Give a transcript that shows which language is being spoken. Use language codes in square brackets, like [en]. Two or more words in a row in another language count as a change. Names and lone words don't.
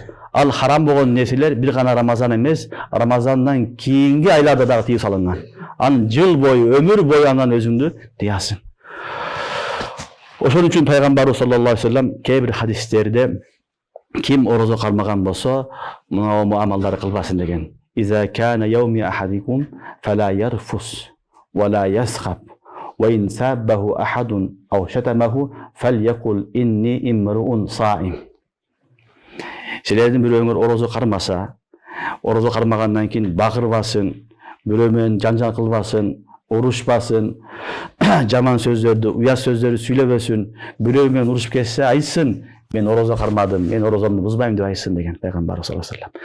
[ky] Ал харам болгон нерселер бир гана Рамазан эмес, Рамазандан кийинки айларда дагы тыйып салынган. Ан жыл бою, өмүр бою андан өзүңдү тыясың. Ошон үчүн пайгамбарыбыз [ar] صلى الله عليه وسلم [ky] кээ бир хадистерде ким орозо калмаган болсо, мына амалдарды кылбасын деген. [ar] إذا كان يوم أحدكم فلا يرفث ولا يسخب وإن سابه أحد أو شتمه فليقل إني امرؤ صائم. [ky] Силердин бирөөңөр орозо кармаса, орозо кармагандан кийин багырбасын, бирөө менен жанжал кылбасын, урушпасын, жаман сөздөрдү, уят сөздөрдү сүйлөбөсүн, бирөө менен урушуп кетсе айтсын: "Мен орозо кармадым, мен орозомду бузбайм" деп айтсын деген пайгамбар [ar] صلى الله عليه وسلم.